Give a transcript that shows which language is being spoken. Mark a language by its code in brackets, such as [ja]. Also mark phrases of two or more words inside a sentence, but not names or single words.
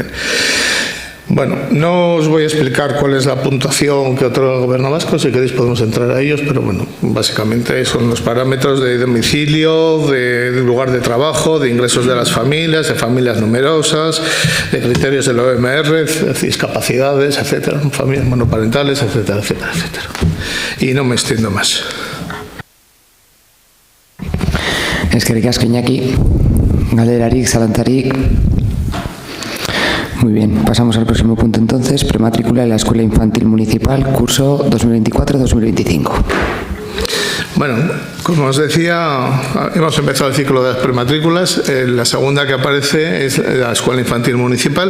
[es] Bueno, no os voy a explicar cuál es la puntuación que otorga el Gobierno vasco, si queréis podemos entrar a ellos, pero bueno, básicamente son los parámetros de domicilio, de lugar de trabajo, de ingresos de las familias, de familias numerosas, de criterios del OMR, discapacidades, etcétera, familias monoparentales, etcétera, etcétera, etcétera. Y no me extiendo más. [eu] Eskerrik asko, Iñaki. Galderarik, zalantzarik. [es] Muy bien, pasamos al próximo punto entonces, prematrícula en la Escuela Infantil Municipal, curso 2024-2025. Bueno, como os decía, hemos empezado el ciclo de las prematrículas. La segunda que aparece es la Escuela Infantil Municipal.